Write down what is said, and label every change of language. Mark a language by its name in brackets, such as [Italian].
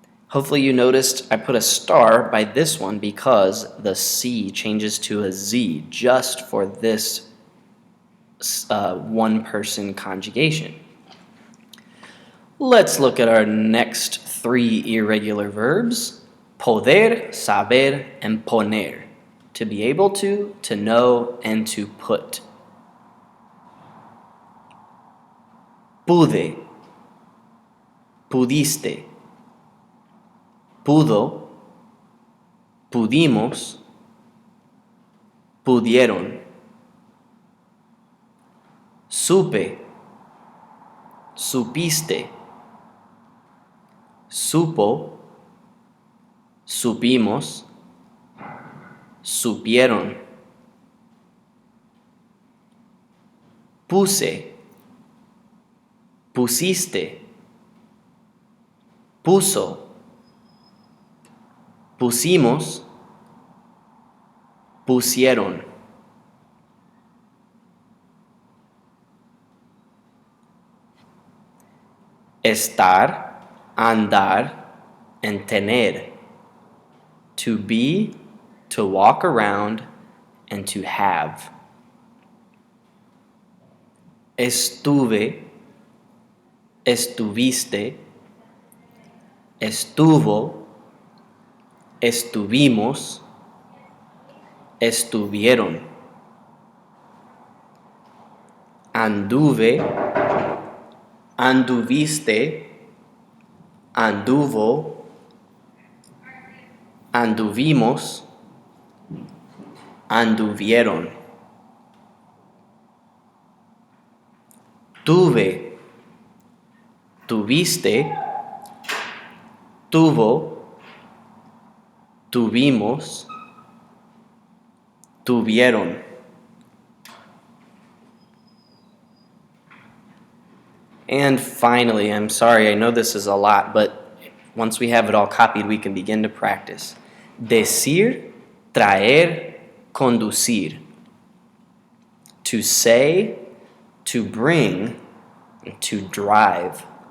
[English] Hopefully you noticed I put a star by this one because the C changes to a Z just for this one-person conjugation. Let's look at our next 3 irregular verbs. [Spanish] Poder, saber, [English] and poner. To be able to know, and to put. [Spanish] Pude, pudiste, pudo, pudimos, pudieron. Supe, supiste, supo, supimos, supieron. Puse, pusiste, puso, pusimos, pusieron. Estar, andar, and tener. [English] To be, to walk around, and to have. [Spanish] Estuve, estuviste, estuvo, estuvimos, estuvieron. Anduve, anduviste, anduvo, anduvimos, anduvieron. Tuve, tuviste, tuvo, tuvimos, tuvieron. [English] And finally, I'm sorry, I know this is a lot, but once we have it all copied, we can begin to practice. [Spanish] Decir, traer, conducir. [English] To say, to bring, and to drive.